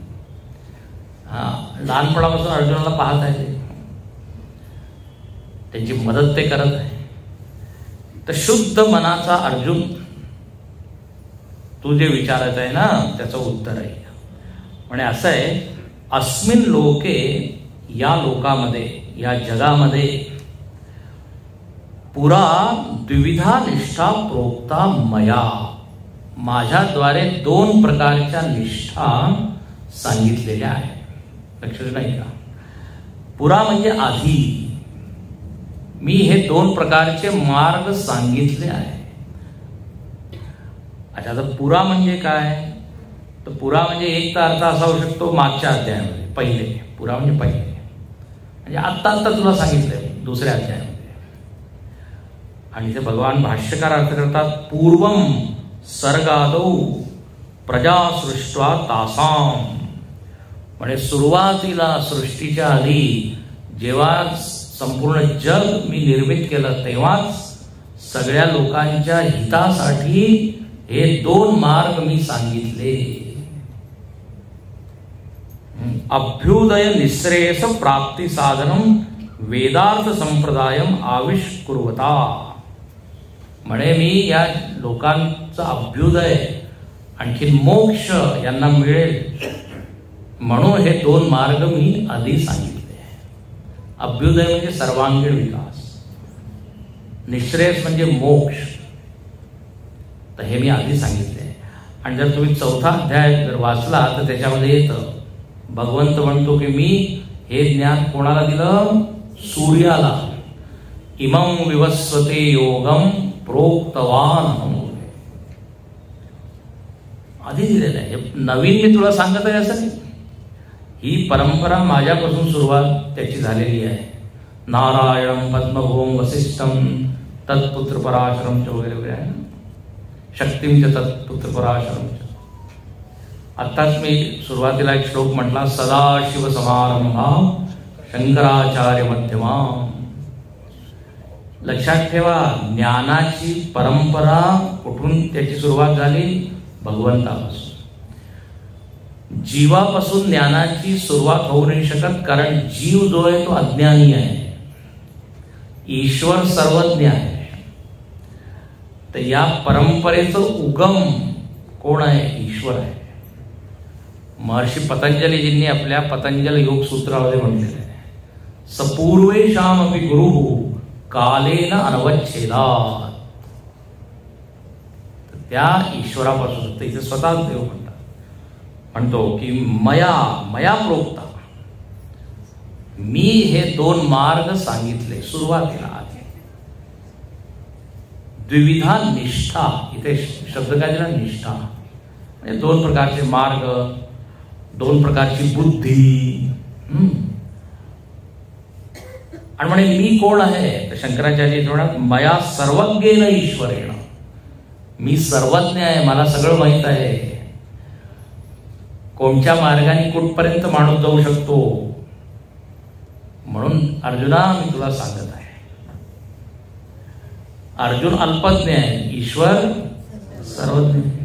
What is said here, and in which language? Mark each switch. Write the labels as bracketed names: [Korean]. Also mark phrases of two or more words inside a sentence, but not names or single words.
[Marathi] लहानपणापासून अर्जुनाला पाहत आहे, त्यांची मदत ते करत आहे. तर शुद्ध मनाचा अर्जुन तू जे विचारत आहे ना त्याचं उत्तर आहे. म्हणजे असं आहे [Sanskrit] अस्मिन लोके, [Marathi] या लोकामध्ये या जगामध्ये [Sanskrit] पुरा द्विविधा निष्ठा प्रोक्ता मया. [Marathi] माझ्याद्वारे 2 प्रकारच्या निष्ठा सांगितलेल्या आहेत. लक्षात नाही का? पुरा म्हणजे आधी. मी हे 2 प्रकारचे मार्ग सांगितले आहे. अच्छा, तर पुरा म्हणजे काय? तर पुरा म्हणजे एक तर अर्थ असा होऊ शकतो मागच्या अध्यायामध्ये पहिले. पुरा म्हणजे पहिले म्हणजे आत्ता आत्ता तुला सांगितलंय दुसऱ्या अध्यायामध्ये. आणि ते भगवान भाष्यकार अर्थ करतात [Sanskrit] पूर्वम सर्गादौ प्रजा सृष्ट्वा तासाम. [Marathi] म्हणजे सुरुवातीला सृष्टीच्या आधी जेव्हा संपूर्ण जग मी निर्मित केलं तेव्हाच सगळ्या लोकांच्या हितासाठी हे 2 मार्ग मी सांगितले. [Sanskrit] अभ्युदय निश्रेयस प्राप्ती साधनम वेदार्थ संप्रदायम आविष्कुर्वता. [Marathi] म्हणे मी या लोकांचा अभ्युदय आणखी मोक्ष यांना मिळेल म्हणून हे 2 मार्ग मी आधी सांगितले. अभ्युदय म्हणजे सर्वांगीण विकास, निश्रेयस म्हणजे मोक्ष. तर हे मी आधी सांगितले. आणि जर तुम्ही 4था अध्याय जर वाचला तर त्याच्यामध्ये येतं भगवंत म्हणतो की मी हे ज्ञान कोणाला दिलं? सूर्याला. [Sanskrit] इमं विवस्वते योगम प्रोक्तवान. [Marathi] आधी दिलेलं आहे. नवीन मी तुला सांगत आहे असं नाही. ही परंपरा माझ्यापासून सुरुवात त्याची झालेली आहे. [Sanskrit] नारायणम पद्मभूम वसिष्ठम तत्पुत्र पराशरम [Marathi] वगैरे वगैरे आहे. शक्तींच [Sanskrit] तत्पुत्र पराशरम. [Marathi] आत्ताच मी सुरुवातीला एक श्लोक म्हटला [Sanskrit] सदाशिव समारंभा शंकराचार्य मध्यमा. [Marathi] लक्षात ठेवा ज्ञानाची परंपरा कुठून त्याची सुरुवात झाली? भगवंतापासून. जीवापासून ज्ञानाची सुरुवात होऊ नाही शकत, कारण जीव जो आहे तो अज्ञानी आहे, ईश्वर सर्वज्ञ आहे. तर या परंपरेचं उगम कोण आहे? ईश्वर आहे. महर्षी पतंजलीजींनी आपल्या पतंजल योग सूत्रामध्ये म्हटलेलं आहे [Sanskrit] सपूर्वेशाम अपि गुरु कालेन अनवच्छेदात. [Marathi] त्या ईश्वरापासून इथे स्वतःच देव म्हणतो की [Sanskrit] मया मया प्रोक्ता. [Marathi] मी हे 2 मार्ग सांगितले सुरुवातीला आधी. [Sanskrit] द्विविधा निष्ठा, [Marathi] इथे शब्द काय दिला? निष्ठा. म्हणजे 2 प्रकारचे मार्ग, 2 प्रकारची बुद्धी. आणि म्हणे मी कोण आहे? तर शंकराचार्य म्हणतात [Sanskrit] मया सर्वज्ञेन ईश्वरेण. [Marathi] मी सर्वज्ञ आहे, मला सगळं माहित आहे. कोणत्या मार्गाने कुठपर्यंत माणूस जाऊ शकतो. म्हणून अर्जुना मी तुला सांगत आहे. अर्जुन अल्पज्ञ आहे, ईश्वर सर्वज्ञ.